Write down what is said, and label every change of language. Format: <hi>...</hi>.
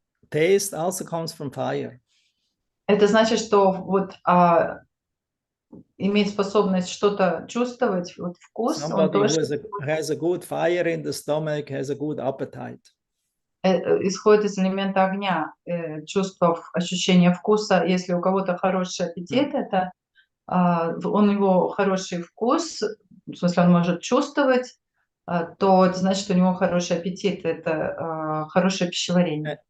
<en>Taste also comes from fire.</en> <ru>Это значит, что вот иметь способность что-то чувствовать, вот вкус, он тоже</ru> <en>has a good fire in the stomach, has a good appetite.</en> <ru>Исходит из элемента огня, чувство, ощущение вкуса. Если у кого-то хороший аппетит, это у него хороший вкус, в смысле он может чувствовать, то это значит, что у него хороший аппетит, это хорошее пищеварение.</ru>